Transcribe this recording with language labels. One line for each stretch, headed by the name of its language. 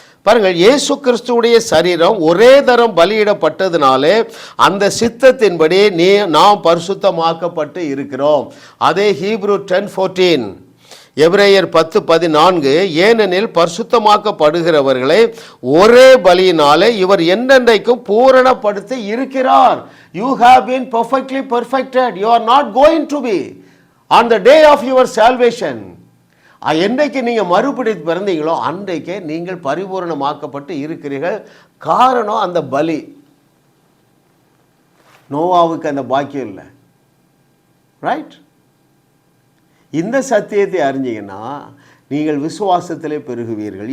Tamil: பாருங்கள், இயேசு கிறிஸ்துவுடைய சரீரம் ஒரே தரம் பலியிடப்பட்டதுனாலே அந்த சித்தத்தின்படி நாம் பரிசுத்தமாக்கப்பட்டு இருக்கிறோம். அதே ஹீப்ரூ 10:14, எபிரேயர் 10:14, ஏனெனில் பரிசுத்தமாக்கப்படுகிறவர்களை ஒரே பலியினாலே இவர் என்றென்றைக்கும் பூரணப்படுத்தி இருக்கிறார்.
English: You have been perfectly perfected. You are not going to be on the day of your salvation.
Tamil: என்றைக்கு நீங்கள் மறுபடி பிறந்தீங்களோ அன்றைக்கே நீங்கள் பரிபூரணமாக்கப்பட்டு இருக்கிறீர்கள். காரணம் அந்த பலி. நோவாவுக்கு அந்த பாக்கியம் இல்லை. ரைட்? இந்த சத்தியத்தை அறிஞ்சிங்கன்னா நீங்கள் விசுவாசத்திலே பெருகுவீர்கள்.